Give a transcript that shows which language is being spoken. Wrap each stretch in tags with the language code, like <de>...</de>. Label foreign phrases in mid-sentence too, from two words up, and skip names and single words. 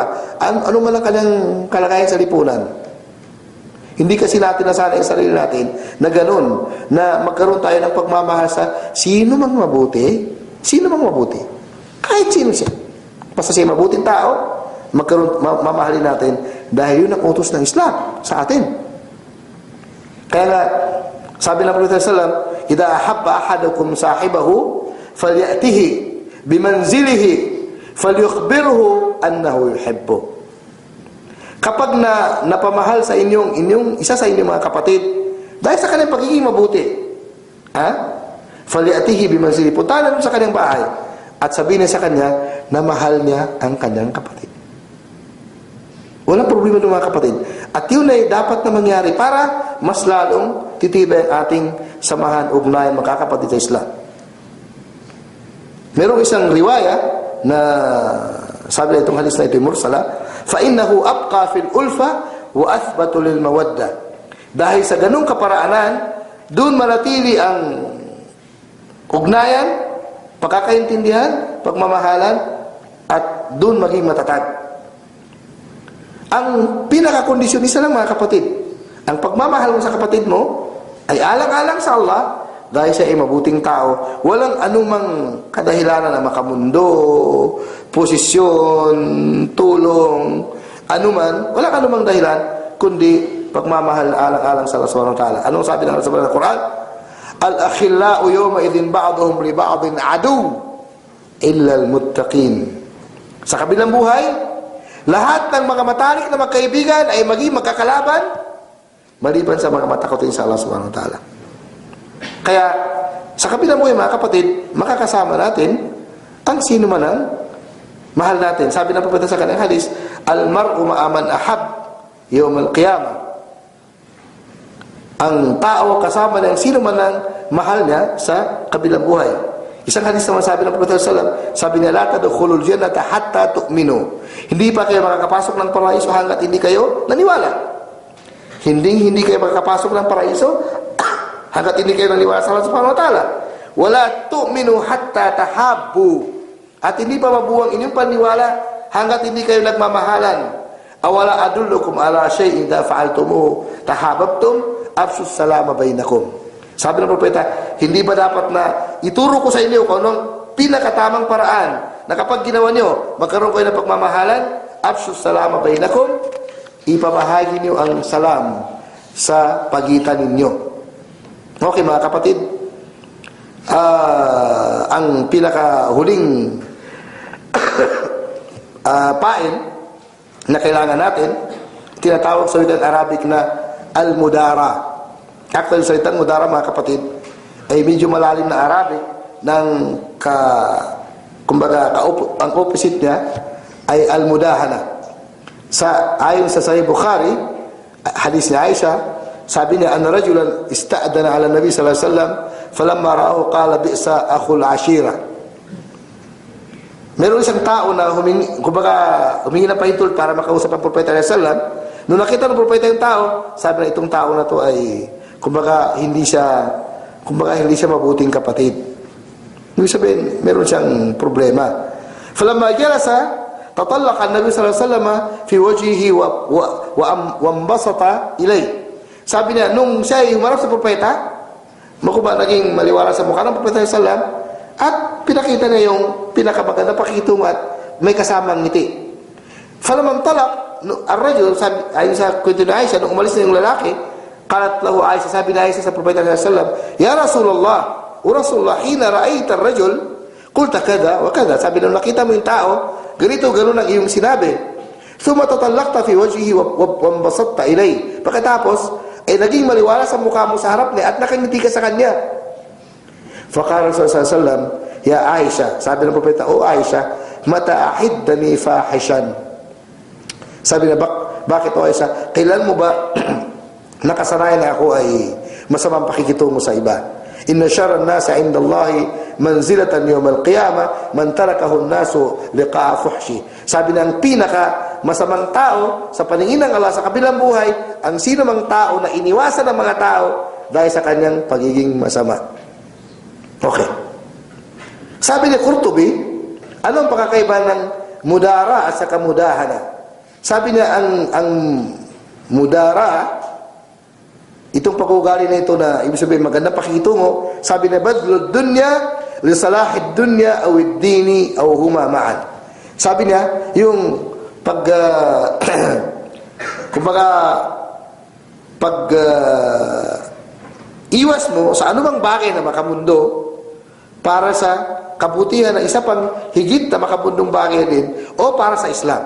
<tl>Anong man ang kanyang kalagayan sa lipunan. Hindi kasi natin nasanay ang sarili natin na ganun, na magkaroon tayo ng pagmamahal sa sino mang mabuti, kahit sino siya. Basta siya mabuting tao, mamahalin natin dahil yun ang utos ng Islam sa atin. Kaya nga, sabi ng Propeta</tl> <ar>صلى الله عليه وسلم إذا أحب أحدكم صاحبه فليأته بمنزله فليخبره أنه يحبه."</ar> <tl>Kapag napamahal sa inyong isa sa inyong mga kapatid, dahil sa kanyang pagiging mabuti,</tl> <ar>فليأته بمنزله,</ar> <tl>punta na sa kanyang bahay at sabihin niya sa kanya na mahal niya ang kanyang kapatid. Walang problema ng mga kapatid. At yun ay dapat na mangyari para mas lalong titibay ang ating samahan, ugnayan, magkakapatid sa Islam. Merong isang riwaya na sabi na itong hadis na ito mursala,</tl> <ar>فَإِنَّهُ أَبْقَى فِي الْأُلْفَةِ وَأَثْبَتُ لِلْمَوَدَّةِ.</ar> <tl>Dahil sa ganung kaparaanan, doon manatili ang ugnayan, pagkakaintindihan, pagmamahalan at doon maging matatag. Ang pinakakondisyon isa lang mga kapatid, ang pagmamahal mo sa kapatid mo ay alang-alang sa Allah dahil siya ay mabuting tao. Walang anumang kadahilanan na makamundo, posisyon, tulong, anuman, walang anumang dahilan kundi pagmamahal alang-alang sa Allah</tl> <ar>سبحانه وتعالى.</ar> <tl>Anong sabi ng Allah</tl> <ar>سبحانه و</ar> <tl>Quran?</tl> <ar>الأخلاء يومئذ بعضهم لبعض عدو إلا المتقين.</ar> <tl>Sa kabilang buhay, lahat ng mga matalik na magkaibigan ay maging magkakalaban maliban sa mga matakotin sa Allah</tl> <ar>سبحانه وتعالى.</ar> <tl>Kaya sa kabilang buhay mga kapatid, makakasama natin ang sino man ang mahal natin. Sabi ng Propeta sa kanyang hadis,</tl> <ar>المرء مع من أحب يوم القيامة.</ar> <tl>Ang tao kasama ng sino man ang mahal niya sa kabilang buhay. Isang hadis naman sabi ng Propeta</tl> <ar>صلى الله عليه وسلم,</ar> <tl>sabi niya,</tl> <ar>لا تدخلوا الجنة حتى تؤمنوا.</ar> <tl>Hindi pa kayo makakapasok ng paraiso hangga't hindi kayo naniwala. Hindi kayo makakapasok ng paraiso hangga't hindi kayo naniwala sa Allah</tl> <ar>سبحانه وتعالى. ولا تؤمنوا حتى تحابوا.</ar> <tl>At hindi pa mabuwang inyong paniwala hangga't hindi kayo nagmamahalan.</tl> <ar>أولا أدلكم على شيء إذا فعلتموه تحاببتم أفشوا السلام بينكم.</ar> <tl>Sabi ng propeta, hindi ba dapat na ituro ko sa inyo kung anong pinakatamang paraan na kapag ginawa nyo, magkaroon kayo ng pagmamahalan,</tl> <ar>أفشوا السلام بينكم,</ar> <tl>ipamahagi nyo ang salam sa pagitan ninyo. Okay mga kapatid, ang pinakahuling pain na kailangan natin, tinatawag sa wikang Arabic na al-mudara. Actually, salitang mudara mga kapatid ay medyo malalim na Arabic ng ang opposite niya ay al-mudahana. Ayon sa Sahih Bukhari, hadis ni Aisha, sabi niya,</tl> <ar>أن رجلا استأذن على النبي صلى الله عليه وسلم فلما رآه قال بئس أخو العشيرة.</ar> <tl>Meron isang tao na humingi ng pahintulot para makausap ang propeta</tl> <ar>صلى الله عليه وسلم.</ar> <tl>Nung nakita ng propeta yung tao, sabi na itong tao na to ay hindi siya mabuting kapatid. Ibig sabihin, meron siyang problema.</tl> <ar>فلما جلس تطلق النبي صلى الله عليه وسلم في وجهه وانبسط إليه.</ar> <tl>Sabi niya, nung siya ay humarap sa propeta, naging maliwala sa mukha ng propeta</tl> <ar>صلى الله عليه وسلم,</ar> <tl>at pinakita niya yung pinakamaganda pakikitungo at may kasamang ngiti.</tl> <ar>فلما انطلق الرجل,</ar> <tl>ayon sa kwento ni Aisha, nung umalis na yung lalaki,</tl> <ar>قالت له عائشة,</ar> <tl>sabi ni Aisha sa propeta</tl> <ar>صلى الله عليه وسلم يا رسول الله يا رسول الله حين رأيت الرجل قلت كذا وكذا.</ar> <tl>Sabi nung nakita mo yung tao, ganito ganoon ang iyong sinabi.</tl> <ar>ثم تطلقت في وجهه وانبسطت إليه.</ar> <tl>Pagkatapos ay naging maliwala sa mukha mo sa harap niya at nakangiti ka sa kanya.</tl> <ar>فقال صلى الله عليه وسلم يا عائشة,</ar> <tl>sabi ng propeta, o Aisha,</tl> <ar>متى عهدتني فحاشا.</ar> <tl>Sabi na, bakit o Aisha, kailan mo ba nakasanayan na ako ay masamang pakikitungo sa iba?</tl> <ar>إن شر الناس عند الله منزلة يوم القيامة من تركه الناس اتقاء فحشه.</ar> <tl>Sabi ng pinaka masamang tao sa paningin ng Allah sa kabilang buhay, ang sino mang tao na iniwasan ng mga tao dahil sa kanyang pagiging masama. Okay. Sabi ni Qurtubi, anong pagkakaiba ng mudara at saka mudahana? Sabi niya, ang mudara, itong pag-ugali na ito na ibig sabihin magandang pakikitungo, sabi na</tl> <ar>بذل الدنيا لصلاح الدنيا أو الدين أو هما معا.</ar> <tl>Sabi niya yung iwas mo sa anumang bagay na makamundo para sa kabutihan ng isa pang higit na makabundong bagay din o para sa Islam.</tl>